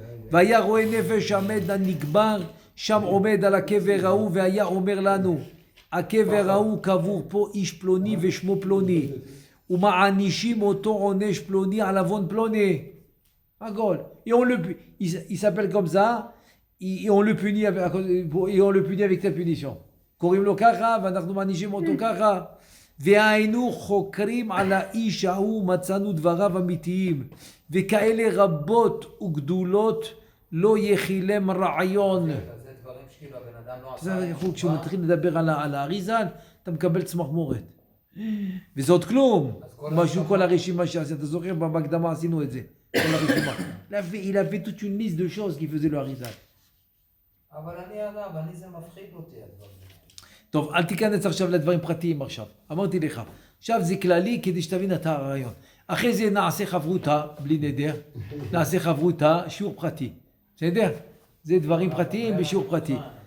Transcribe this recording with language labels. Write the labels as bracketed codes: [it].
[he] והיה רואה נפש עמד הנקבר, שם עומד על הקבר ההוא, והיה אומר לנו, הקבר ההוא קבור פה איש פלוני ושמו פלוני, ומענישים אותו עונש פלוני על עוון פלוני. הכל. [fr] Il s'appelle comme ça, et on le punit avec telle punition. [he] קוראים לו ככה, ואנחנו מענישים אותו ככה. והיינו חוקרים על האיש ההוא, מצאנו דבריו אמיתיים, וכאלה רבות וגדולות לא יחילם רעיון. זה דברים שכאילו הבן אדם לא עשה. כשהוא מתחיל לדבר על האריזל, אתה מקבל צמח מורת. וזה עוד כלום. משהו כל הרשימה שעשה, אתה זוכר, בהקדמה עשינו את זה. כל הרשימה. [fr] Il avait toute une liste de choses qui faisait le אריזל. [he] אבל אני זה מפחיד אותי הדברים. טוב, אל תיכנס עכשיו לדברים פרטיים עכשיו. אמרתי לך, עכשיו זה כללי כדי שתבין את הרעיון. אחרי זה נעשה חברותה, בלי נדר, נעשה חברותה, שיעור פרטי. בסדר? זה דברים פרטיים בשיעור פרטי.